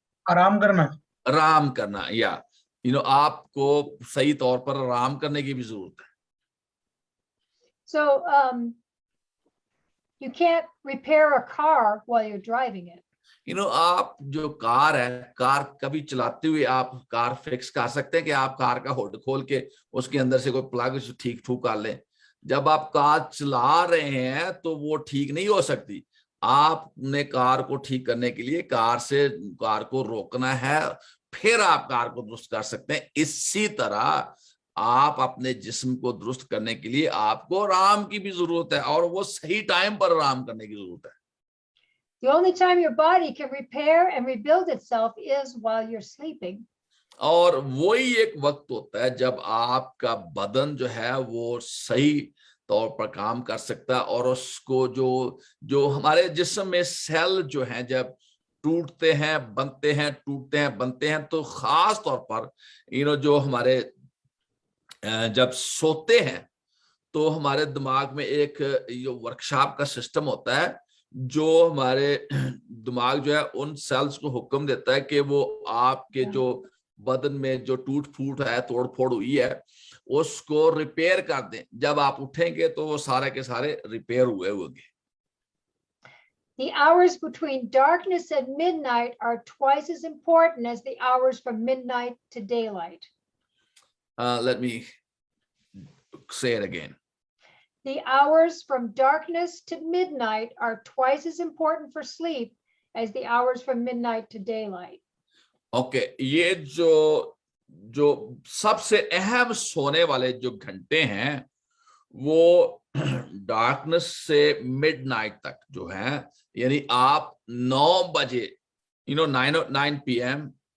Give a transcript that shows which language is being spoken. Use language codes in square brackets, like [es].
[hi] आराम करना, या आपको सही तौर पर आराम करने की भी जरूरत है। [en] So you can't repair a car while you're driving it. [hi] आप जो कार है, कार कभी चलाते हुए आप कार फिक्स कर सकते हैं कि आप कार का हुड खोल के उसके अंदर से कोई प्लग ठीक ठूक कर लें। जब आप कार चला रहे हैं तो वो ठीक नहीं हो सकती। आपने कार को ठीक करने के लिए कार को रोकना है, फिर आप कार को दुरुस्त कर सकते हैं। इसी तरह आप अपने जिस्म को दुरुस्त करने के लिए आपको आराम की भी जरूरत है, और वो सही टाइम पर आराम करने की जरूरत है। [en] The only time your body can repair and rebuild itself is while you're sleeping. [hi] और वही एक वक्त होता है जब आपका बदन जो है वो सही तौर पर काम कर सकता है, और उसको जो हमारे जिस्म में सेल जो हैं जब टूटते हैं बनते हैं, टूटते हैं बनते हैं, तो खास तौर पर जो हमारे जब सोते हैं तो हमारे दिमाग में एक वर्कशॉप का सिस्टम होता है जो हमारे दिमाग जो है उन सेल्स को हुक्म देता है कि वो आपके जो बदन में जो टूट फूट है, तोड़ फोड़ हुई है, उसको रिपेयर कर दें। जब आप उठेंगे तो वो सारे के सारे रिपेयर हुए होंगे। [en] The hours between darkness and midnight are twice as important as the hours from midnight to daylight. Let me say it again. The hours from darkness to midnight are twice as important for sleep as the hours from midnight to daylight. [hi] Okay, ये जो सबसे अहम सोने वाले जो घंटे हैं वो डार्कनेस से मिडनाइट तक जो है, यानी आप 9 बजे 9 PM,